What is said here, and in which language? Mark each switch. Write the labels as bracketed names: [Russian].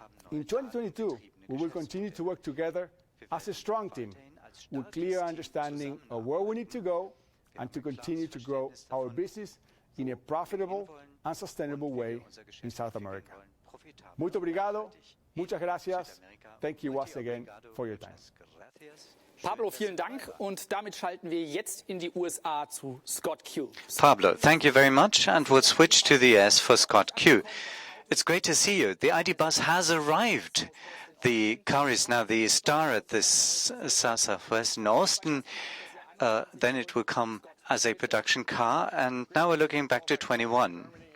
[English] In 2022, we will continue to work together as a strong team with clear understanding of where we need to go and to continue to grow our business in a profitable and sustainable way in South America. [Portuguese] Muito obrigado, [Spanish] muchas gracias. [English] Thank you once again for your time. [German] Pablo, vielen Dank. Und damit schalten wir jetzt in die USA zu Scott Q. [English] Pablo, thank you very much, and we'll switch to the US for Scott Q. It's great to see you. The ID bus has arrived. The car is now the star at this Southwest in Austin. Then it will come as a production car, and now we're looking back to 21.